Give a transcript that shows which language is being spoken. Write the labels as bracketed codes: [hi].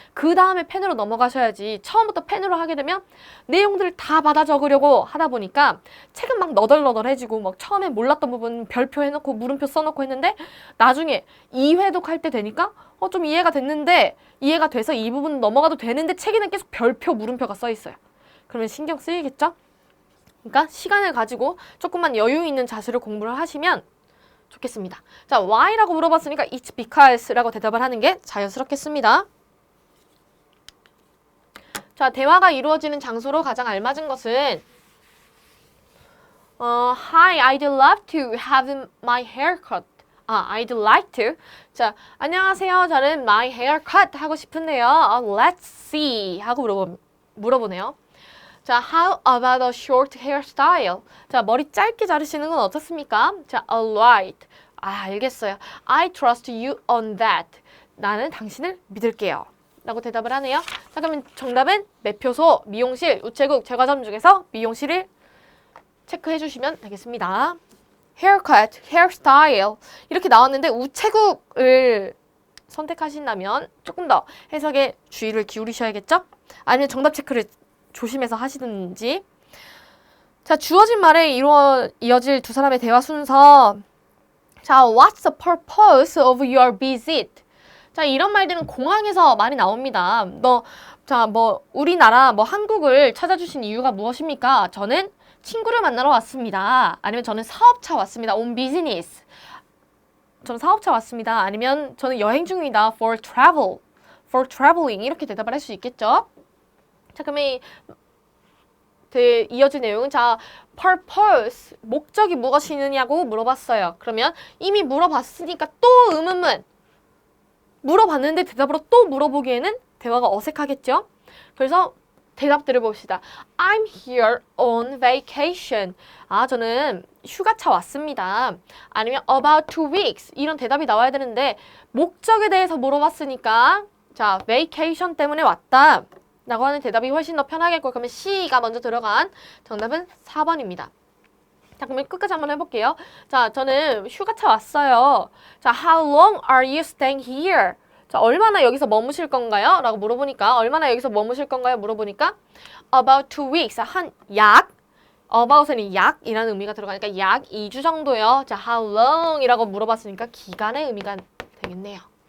[ko] 그 다음에 펜으로 넘어가셔야지 처음부터 펜으로 하게 되면 내용들을 다 받아 적으려고 하다 보니까 책은 막 너덜너덜해지고 막 처음에 몰랐던 부분 별표 해놓고 물음표 써놓고 했는데 나중에 2회독 할 때 되니까 좀 이해가 됐는데 이해가 돼서 이 부분 넘어가도 되는데 책에는 계속 별표 물음표가 써 있어요. 그러면 신경 쓰이겠죠? 그러니까 시간을 가지고 조금만 여유 있는 자세로 공부를 하시면 좋겠습니다. 자, why라고 물어봤으니까 [en] it's because [ko] 라고 대답을 하는 게 자연스럽겠습니다. 자, 대화가 이루어지는 장소로 가장 알맞은 것은 [en] Hi, I'd love to have my hair cut. I'd like to. [ko] 자, 안녕하세요. 저는 [en] my hair cut [ko] 하고 싶은데요. [en] Let's see [ko] 하고 물어보네요. [en] 자, how about a short hairstyle? [ko] 자, 머리 짧게 자르시는 건 어떻습니까? [en] 자, alright. [ko] 알겠어요. [en] I trust you on that. [ko] 나는 당신을 믿을게요. 라고 대답을 하네요. 자, 그러면 정답은 매표소, 미용실, 우체국, 제과점 중에서 미용실을 체크해 주시면 되겠습니다. haircut, hairstyle 이렇게 나왔는데 우체국을 선택하신다면 조금 더 해석에 주의를 기울이셔야겠죠? 아니면 정답 체크를 조심해서 하시든지. 자, 주어진 말에 이어질 두 사람의 대화 순서. [en] 자, what's the purpose of your visit? [ko] 자, 이런 말들은 공항에서 많이 나옵니다. 우리나라, 한국을 찾아주신 이유가 무엇입니까? 저는 친구를 만나러 왔습니다. 아니면 저는 사업차 왔습니다. [en] on business. [ko] 저는 사업차 왔습니다. 아니면 저는 여행 중입니다. [en] for traveling. [ko] 이렇게 대답을 할 수 있겠죠? 자, 그러면 이어진 내용은 자, purpose, 목적이 무엇이느냐고 물어봤어요. 그러면 이미 물어봤으니까 또 의문문 물어봤는데 대답으로 또 물어보기에는 대화가 어색하겠죠? 그래서 대답들을 봅시다. [en] I'm here on vacation. [ko] 저는 휴가차 왔습니다. 아니면 [en] about 2 weeks. [ko] 이런 대답이 나와야 되는데 목적에 대해서 물어봤으니까 자, vacation 때문에 왔다. 라고 하는 대답이 훨씬 더 편하겠고 그러면 C가 먼저 들어간 정답은 4번입니다. 자, 그러면 끝까지 한번 해볼게요. 자, 저는 휴가차 왔어요. [en] 자, how long are you staying here? [ko] 자, 얼마나 여기서 머무실 건가요? 라고 물어보니까 얼마나 여기서 머무실 건가요? 물어보니까 [en] about 2 weeks. [ko] about은 약이라는 의미가 들어가니까 약 2주 정도요. 자, how long 이라고 물어봤으니까 기간의 의미가 되겠네요.